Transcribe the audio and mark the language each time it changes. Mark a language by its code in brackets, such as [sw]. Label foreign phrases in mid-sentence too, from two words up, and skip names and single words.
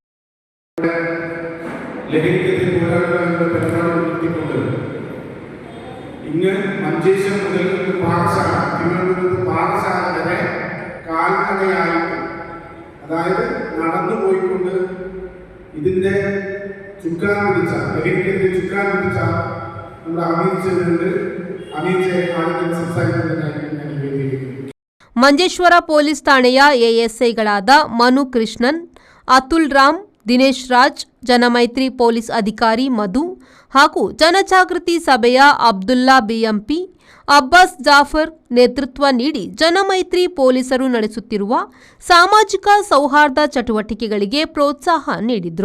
[ml] ലഹരിക്കെതിരെ പോരാടുക എന്ന പരിപാടി നടത്തിക്കൊണ്ട് ഇങ്ങ് മഞ്ചേശ്വരം മുതൽ പാഠശാല തിരുവനന്തപുരത്ത് പാഠശാല വരെ കാൽനടയായിട്ട് അതായത് നടന്നു പോയിക്കൊണ്ട് ഇതിൻ്റെ ചുക്കാൻ പിടിച്ച ലഹരിക്കെതിരെ ചുക്കാൻ പിടിച്ച നമ്മുടെ അമീർ [kn] ಮಂಜೇಶ್ವರ ಪೊಲೀಸ್ ಠಾಣೆಯ ಎಎಸ್ಐಗಳಾದ ಮನು ಕೃಷ್ಣನ್, ಅತುಲ್ ರಾಮ್, ದಿನೇಶ್ ರಾಜ್, ಜನಮೈತ್ರಿ ಪೊಲೀಸ್ ಅಧಿಕಾರಿ ಮಧು ಹಾಗೂ ಜನಜಾಗೃತಿ ಸಭೆಯ ಅಬ್ದುಲ್ಲಾ ಬಿಎಂಪಿ, ಅಬ್ಬಾಸ್ ಜಾಫರ್ ನೇತೃತ್ವ ನೀಡಿ ಜನಮೈತ್ರಿ ಪೊಲೀಸರು ನಡೆಸುತ್ತಿರುವ ಸಾಮಾಜಿಕ ಸೌಹಾರ್ದ ಚಟುವಟಿಕೆಗಳಿಗೆ ಪ್ರೋತ್ಸಾಹ ನೀಡಿದರು.